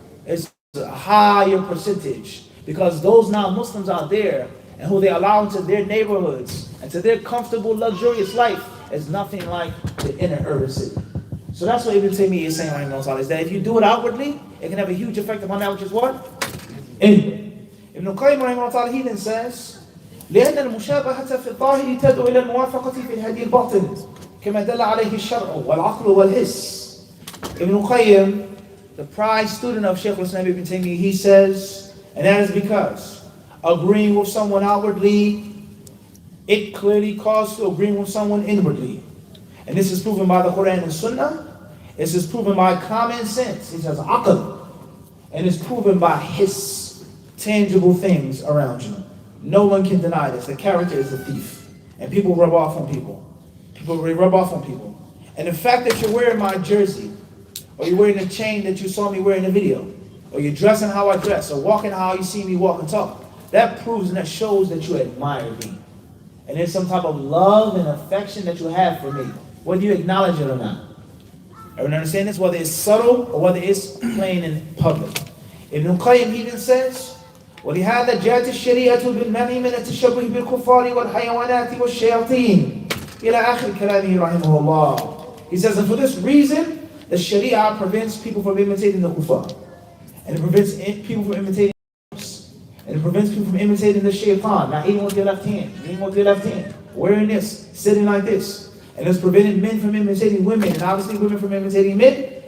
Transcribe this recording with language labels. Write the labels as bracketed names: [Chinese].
[English] It's a higher percentage. Because those non-Muslims out there, and who they allow into their neighborhoods, and to their comfortable, luxurious life, is nothing like the inner urban city. So that's what Ibn Taymiyyah is saying right now, is that if you do it outwardly, it can have a huge effect upon that which is what? Inward. Ibn Qayyim rahimahullah, he then says, [Arabic] لأن المشابهة في الظاهر تدعو إلى الموافقة في الهدي الباطن كما دل عليه الشرع والعقل والحس. [English] Ibn Qayyim, the prized student of Shaykh al-Islam Ibn Taymiyyah, he says, and that is because agreeing with someone outwardly, it clearly calls to agreeing with someone inwardly. And this is proven by the Quran and Sunnah. This is proven by common sense. It says aql. And it's proven by his tangible things around you. No one can deny this. The character is a thief. And people rub off on people. People rub off on people. And the fact that you're wearing my jersey, or you're wearing the chain that you saw me wear in the video, or you're dressing how I dress, or walking how you see me walk and talk, that proves and that shows that you admire me. And there's some type of love and affection that you have for me, whether you acknowledge it or not. Everyone understand this? Whether it's subtle or whether it's plain in public. Ibn Qayyim even says, [Arabic] وَلِهَذَا جَاءَتِ الشَّرِيعَةُ بِالْمَنْعِ مِنَ التَّشَبُّهِ بِالْكُفَّارِ وَالْحَيَوَانَاتِ وَالشَّيَاطِينِ إِلَى آخِرِ كَلَامِهِ رَحِمَهُ اللَّهِ. [English] He says, and for this reason, the Sharia prevents people from imitating the kuffar. And it prevents people from imitating us. And it prevents people from imitating the shaitan, not eating with your left hand, eating with your left hand, wearing this, sitting like this. And it's preventing men from imitating women, and obviously women from imitating men.